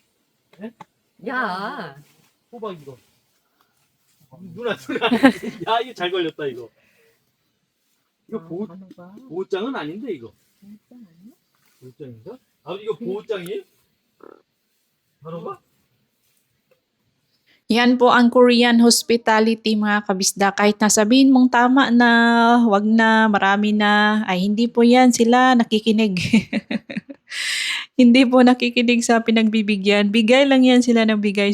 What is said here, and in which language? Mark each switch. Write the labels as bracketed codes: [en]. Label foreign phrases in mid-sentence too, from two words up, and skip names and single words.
[ko] 야. 호박 이거. 누나. 야 이거 잘 걸렸다 이거. 이거 보호장은 아닌데 이거. 보호장인가? 아버지 이거 보호장이에요? 바로 봐? [tl] Yan po ang [en] Korean hospitality [tl] mga kabisda. Kahit nasabihin mong tama na, wag na, marami na, ay hindi po yan sila nakikinig. hindi po nakikinig sa pinagbibigyan. Bigay lang yan sila ng bigay.